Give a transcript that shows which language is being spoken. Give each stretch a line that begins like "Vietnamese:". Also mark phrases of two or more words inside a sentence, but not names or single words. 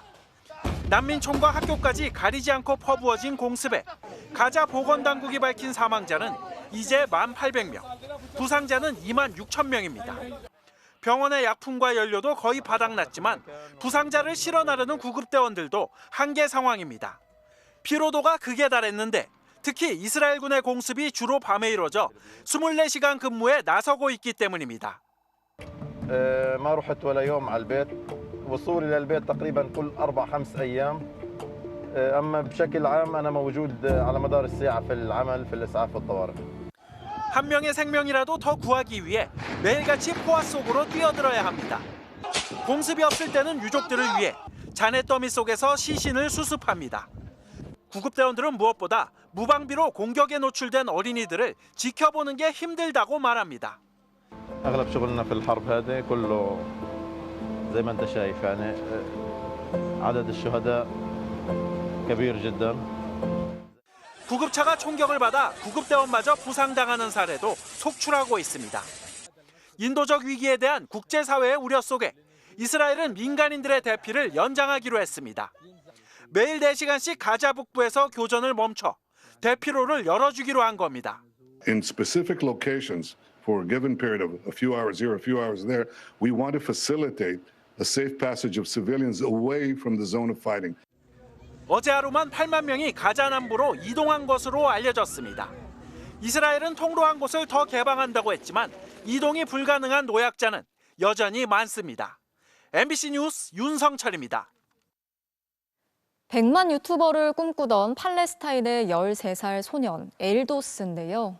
Korean: 난민촌과 학교까지 가리지 않고 퍼부어진 공습에 가자 보건당국이 밝힌 사망자는 이제 1,800명, 부상자는 26,000명입니다. 병원의 약품과 연료도 거의 바닥났지만 부상자를 실어 나르는 구급대원들도 한계 상황입니다. 피로도가 극에 달했는데 특히 이스라엘군의 공습이 주로 밤에 이루어져 24시간 근무에 나서고 있기 때문입니다.
Arabic: ما رحت ولا يوم على البيت وصولي للبيت تقريبا كل 4-5 أيام أما بشكل عام أنا موجود على مدار الساعة في العمل في الإسعاف والطوارئ.
Korean: 한 명의 생명이라도 더 구하기 위해 매일같이 포화 속으로 뛰어들어야 합니다. 공습이 없을 때는 유족들을 위해 잔해 더미 속에서 시신을 수습합니다. 구급대원들은 무엇보다 무방비로 공격에 노출된 어린이들을 지켜보는 게 힘들다고 말합니다.
Arabic: اغلب شغلنا في الحرب هذه كله زي ما انت شايف يعني عدد الشهداء كبير جدا.
Korean: 구급차가 총격을 받아 구급대원마저 부상당하는 사례도 속출하고 있습니다. 인도적 위기에 대한 국제사회의 우려 속에 이스라엘은 민간인들의 대피를 연장하기로 했습니다. 매일 4시간씩 가자 북부에서 교전을 멈춰 대피로를 열어주기로 한 겁니다.
English: In specific locations for a given period of a few hours here, a few hours there, we want to facilitate a safe passage of civilians away from the zone of fighting.
Korean: 어제 하루만 8만 명이 가자 남부로 이동한 것으로 알려졌습니다. 이스라엘은 통로한 곳을 더 개방한다고 했지만 이동이 불가능한 노약자는 여전히 많습니다. MBC 뉴스 윤성철입니다. 100만 유튜버를 꿈꾸던 팔레스타인의 13살 소년 엘도스인데요.